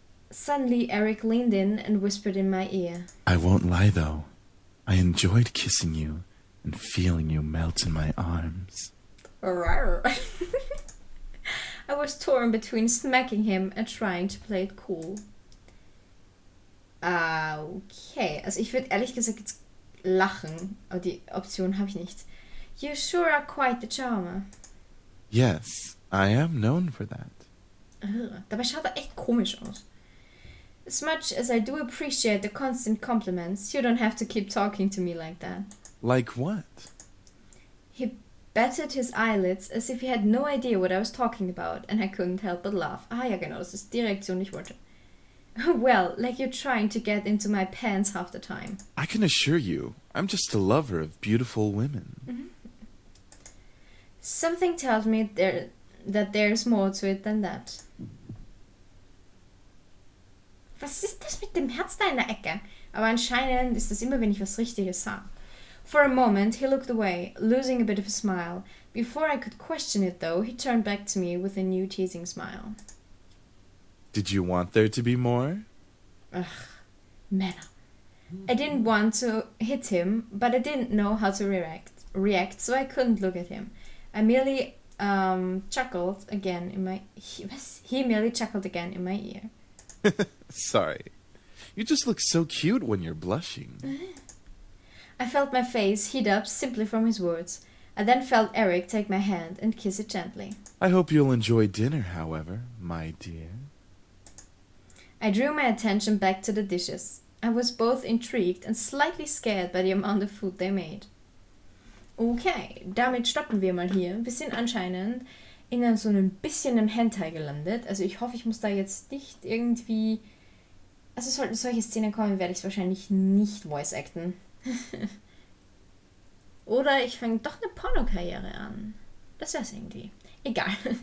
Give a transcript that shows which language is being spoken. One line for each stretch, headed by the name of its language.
English: Suddenly, Eric leaned in and whispered in my ear. I won't lie, though. I enjoyed kissing you and feeling you melt in my arms. I was torn between smacking him and trying to play it cool.
German: Okay, also ich würde ehrlich gesagt jetzt lachen, aber die Option habe ich nicht.
English: You sure are quite the charmer. Yes, I am known for that.
German: Dabei schaut er echt komisch aus.
English: As much as I do appreciate the constant compliments, you don't have to keep talking to me like that. Like what? He batted his eyelids as if he had no idea what I was talking about, and I couldn't help but laugh.
German: Ah ja, genau, das ist die Reaktion, die ich wollte.
English: Well, like you're trying to get into my pants half the time. I can assure you, I'm just a lover of beautiful women. Something tells me that there's more to it than that.
German: Was ist das mit dem Herz da in der Ecke? Aber anscheinend ist das immer, wenn ich was Richtiges sage.
English: For a moment, he looked away, losing a bit of a smile. Before I could question it, though, he turned back to me with a new teasing smile. Did you want there to be more?
German: Ugh, Männer.
English: I didn't want to hit him, but I didn't know how to react, so I couldn't look at him. I merely chuckled again in my... He merely chuckled again in my ear. Sorry. You just look so cute when you're blushing. I felt my face heat up simply from his words. I then felt Eric take my hand and kiss it gently. I hope you'll enjoy dinner, however, my dear. I drew my attention back to the dishes. I was both intrigued and slightly scared by the amount of food they made.
German: Okay, damit stoppen wir mal hier. Wir sind anscheinend in so ein bisschen einem Hentai gelandet. Also ich hoffe, ich muss da jetzt nicht irgendwie... Also sollten solche Szenen kommen, werde ich es wahrscheinlich nicht voice-acten. Oder ich fange doch eine Pornokarriere an. Das wär's irgendwie. Egal.